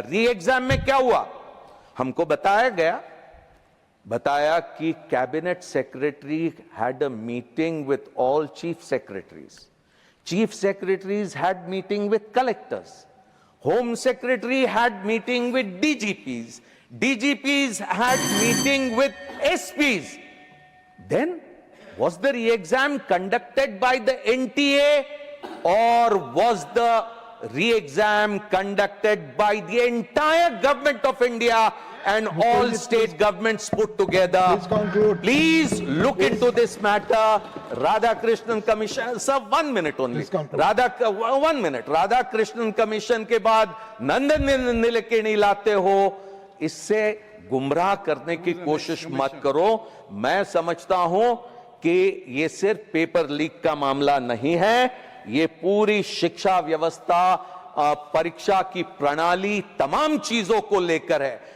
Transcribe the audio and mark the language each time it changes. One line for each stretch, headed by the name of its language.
Hindi: री एग्जाम में क्या हुआ हमको बताया कि
English: Cabinet secretary had a meeting with all chief secretaries, chief secretaries had meeting with collectors, home secretary had meeting with DGPs, DGPs had meeting with SPs. Then, was the re-exam conducted by the NTA or was the re-exam conducted by the entire government of India and all state governments put together? Please conclude. Please look into this matter. Radhakrishnan Commission, sir, 1 minute only. Please conclude. 1 minute.
Hindi: Radhakrishnan Commission के बाद नंदन नीलेकणी लाते हो, इससे गुमराह करने की कोशिश मत करो। मैं समझता हूं कि ये सिर्फ पेपर लीक का मामला नहीं है, ये पूरी शिक्षा व्यवस्था, परीक्षा की प्रणाली, तमाम चीजों को लेकर है।